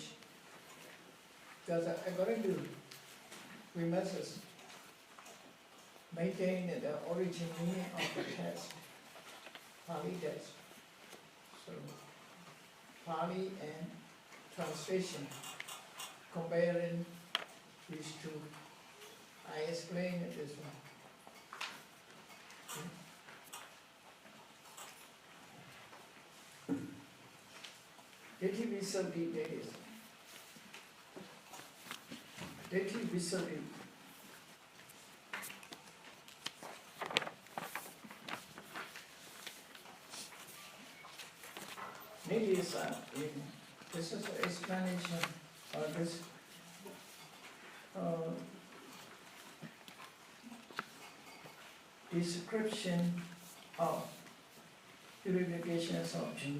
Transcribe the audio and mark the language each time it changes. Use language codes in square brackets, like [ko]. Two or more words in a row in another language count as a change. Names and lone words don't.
[en] Because according to, we must maintain the origin meaning of the text, Pali text. So, Pali and translation, comparing these two, I explained it this one. [pi] Ditthi Visuddhi days. Ditthi Visuddhi. [en] This is an explanation or this description of purifications of Jews.